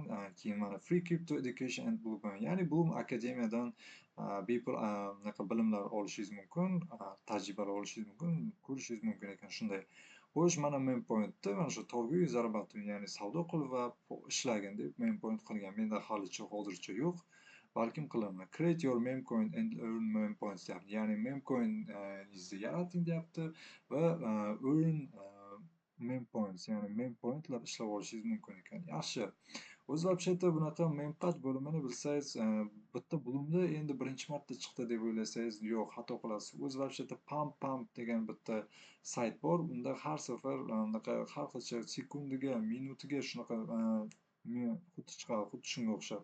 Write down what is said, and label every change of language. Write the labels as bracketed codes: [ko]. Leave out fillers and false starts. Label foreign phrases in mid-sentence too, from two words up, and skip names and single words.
[uz] Keyin mana Free Crypto Education and Bloom, ya'ni Bloom akademiyadan bepul bilimlar olishingiz mumkin, tajribalar olishingiz mumkin, ko'rishingiz mumkin ekan shunday. Xo'sh, mana mem pointda mana shu [ru] торгуй и зарабатывай, [uz] ya'ni savdo qil va ishlagin deb mem point qilgan. Menda halicha hozircha yo'q. Balkim qilaman. [en] Create your meme coin and earn meme points deyapti. [uz] Ya'ni meme coin izni yarating deyapti va [en] earn meme points, [uz] ya'ni meme pointlar ishlab olishingiz mumkin ekan. Yaxshi. O'zi вообще-то bunaqa memqat bo'limini bilsangiz, bitta Bloomda endi birinchi marta chiqdi deb o'ylasangiz, yo'q, xato qilasiz. O'zi вообще-то pump degan bitta sayt bor. Unda har safar unaqa har xilcha sekundiga, minutiga shunaqa xuddi chiqadi, xuddi shunga o'xshab.